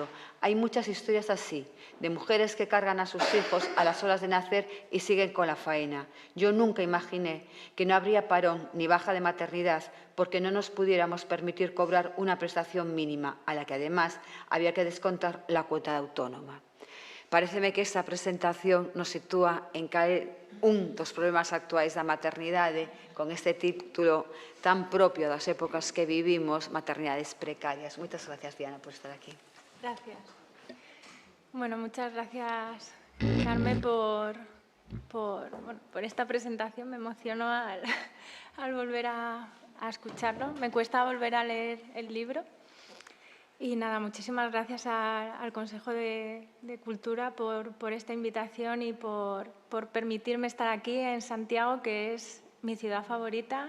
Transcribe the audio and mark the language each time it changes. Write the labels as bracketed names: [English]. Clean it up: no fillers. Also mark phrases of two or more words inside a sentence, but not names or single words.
[Spanish] Hay muchas historias así, de mujeres que cargan a sus hijos a las horas de nacer y siguen con la faena. Yo nunca imaginé que no habría parón ni baja de maternidad porque no nos pudiéramos permitir cobrar una prestación mínima, a la que además había que descontar la cuota de autónoma. [Galician] Paréceme que esta presentación nos sitúa en un dos problemas actuais da maternidade con este título tan propio das épocas que vivimos, maternidades precarias. Moitas gracias, Diana, por estar aquí. Gracias. [Spanish] Bueno, muchas gracias, Carmen, por esta presentación. Me emocionó al volver a escucharlo. Me cuesta volver a leer el libro. Y nada, muchísimas gracias al Consejo de Cultura por esta invitación y por permitirme estar aquí en Santiago, que es mi ciudad favorita.